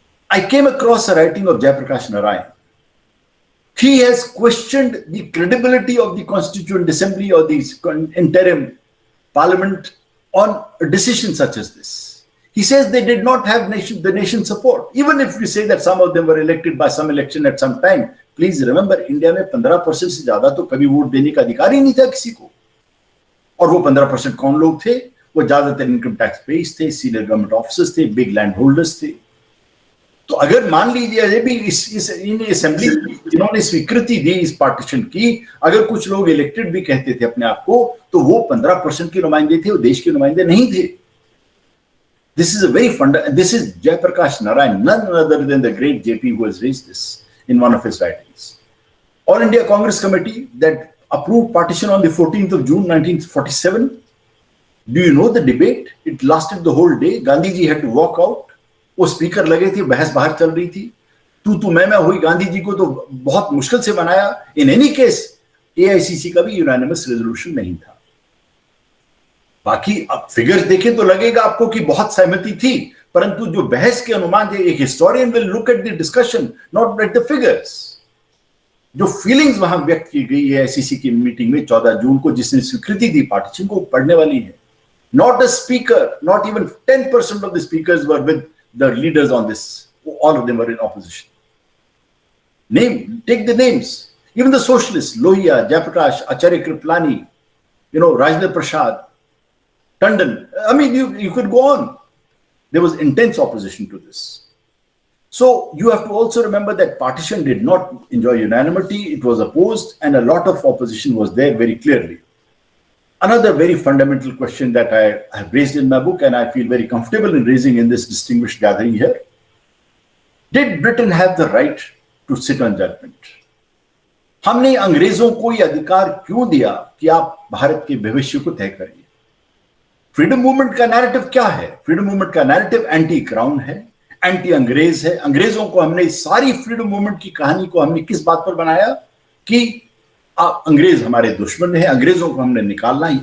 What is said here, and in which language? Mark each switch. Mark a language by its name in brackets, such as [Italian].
[English] I came across a writing of Jayaprakash Narayan. He has questioned the credibility of the Constituent Assembly or the interim parliament on a decision such as this. He says they did not have the nation's support. Even if we say that some of them were elected by some election at some time, please remember, [Hindi] India में 15% से ज़्यादा तो कभी vote देने का अधिकार ही नहीं था किसी को. और वो 15% कौन लोग थे? वो ज़्यादातर इनकम टैक्स पेज थे, सीनियर गवर्नमेंट ऑफिसर्स थे, बिग लैंड होल्डर्स थे. तो अगर मान लीजिए अभी भी इन असेंबली जिन्होंने स्वीकृति दी इस पार्टीशन की, अगर कुछ लोग इलेक्टेड भी कहते थे अपने आप को, तो वो 15% के नुमाइंदे थे, वो देश के नुमाइंदे नहीं थे. [English] This is a very fundamental. This is Jayaprakash Narayan, none other than the great JP, who has raised this in one of his writings. All India Congress Committee that approved partition on the 14th of June 1947. Do you know the debate? It lasted the whole day. Gandhi ji had to walk out. [Hindi] वो speaker लगे थे, बहस बाहर चल रही थी, तू मैं हुई. गांधी जी को तो बहुत मुश्किल से बनाया. [English] in any case [Hindi] एआईसीसी का भी यूनानिमस रेजोल्यूशन नहीं था. बाकी अब फिगर्स देखें तो लगेगा आपको कि बहुत सहमति थी, परंतु जो बहस के अनुमान है, एक historian [English] Will look at the discussion, not at the figures. [Hindi] जो फीलिंग्स वहां व्यक्त की गई है एआईसीसी की मीटिंग में 14 जून को, जिसने स्वीकृति दी पार्टीशन को, पढ़ने वाली है. [English] Not a speaker, not even 10% of the speakers were with the leaders on this. All of them were in opposition. Take the names. Even the socialists, Lohia, Jayaprakash, Acharya Kriplani, Rajendra Prasad, Tandon. I mean, you could go on. There was intense opposition to this. So you have to also remember that partition did not enjoy unanimity. It was opposed, and a lot of opposition was there very clearly. Another very fundamental question that I have raised in my book, and I feel very comfortable in raising in this distinguished gathering here. Did Britain have the right to sit on judgment? [Hindi] हमने अंग्रेजों को यह अधिकार क्यों दिया कि आप भारत के भविष्य को तय करिए? फ्रीडम मूवमेंट का नैरेटिव क्या है? फ्रीडम मूवमेंट का नैरेटिव एंटी क्राउन है, एंटी अंग्रेज है. अंग्रेजों को हमने, सारी फ्रीडम मूवमेंट की कहानी को हमने किस बात पर बनाया कि अंग्रेज हमारे दुश्मन है, अंग्रेजों को हमने निकालना ही.